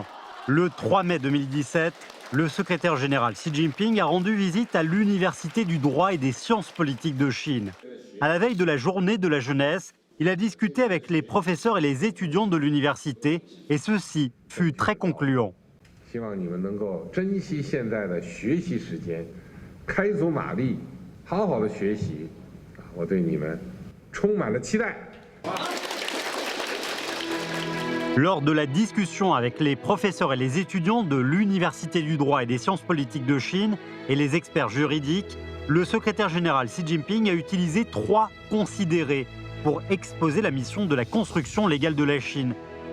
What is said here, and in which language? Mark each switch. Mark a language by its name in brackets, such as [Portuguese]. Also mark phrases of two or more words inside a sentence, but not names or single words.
[French] Le 3 mai 2017, le secrétaire général Xi Jinping a rendu visite à l'Université du droit et des sciences politiques de Chine. À la veille de la journée de la jeunesse, il a discuté avec les professeurs et les étudiants de l'université et ceci fut très concluant. [Chinese] 希望你们能够珍惜现在的学习时间，开足马力，好好的学习。我对你们充满了期待。 [French] Lors de la discussion avec les professeurs et les étudiants de l'Université du droit et des sciences politiques de Chine et les experts juridiques, le secrétaire général Xi Jinping a utilisé 3 considérés pour exposer la mission de la construction légale de la Chine.